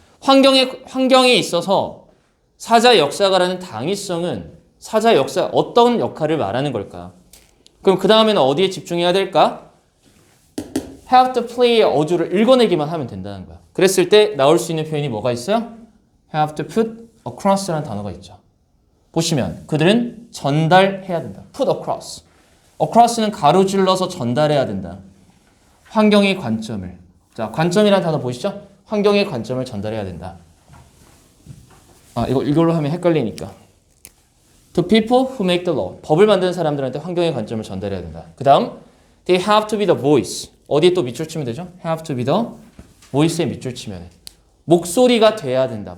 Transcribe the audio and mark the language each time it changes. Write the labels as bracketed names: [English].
[Korean] 환경에 있어서 사자 역사가라는 당위성은 사자 역사 어떤 역할을 말하는 걸까? 그럼 그 다음에는 어디에 집중해야 될까? [English] have to play [Korean] 의 어조를 읽어내기만 하면 된다는 거야. 그랬을 때 나올 수 있는 표현이 뭐가 있어요? [English] have to put across [Korean] 라는 단어가 있죠. 보시면 그들은 전달해야 된다. [English] put across. [Korean] across는 가로질러서 전달해야 된다. 환경의 관점을. 자, 관점이라는 단어 보이시죠? 환경의 관점을 전달해야 된다. 이걸로 하면 헷갈리니까. [English] The people who make the law. [Korean] 법을 만드는 사람들한테 환경의 관점을 전달해야 된다. 그 다음, [English] they have to be the voice. [Korean] 어디에 또 밑줄 치면 되죠? [English] have to be the voice [Korean] 에 밑줄 치면 목소리가 돼야 된다.